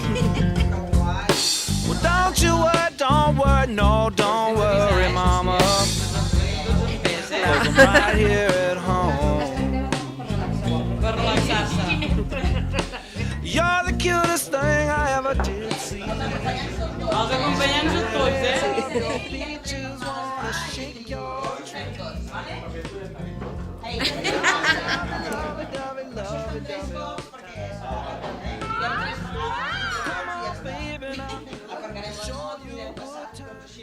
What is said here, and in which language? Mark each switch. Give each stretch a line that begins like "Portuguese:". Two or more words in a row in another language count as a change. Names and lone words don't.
English: Well, don't you worry, don't worry, no, don't worry, mama. 'Cause I'm right here at home. You're the cutest thing I ever did see.
Catalan: Els acompanyants tots,
English: Your peaches wanna shake your tree. Lovey, dovey, lovey, dovey. Come on, baby, now. Show you a good time.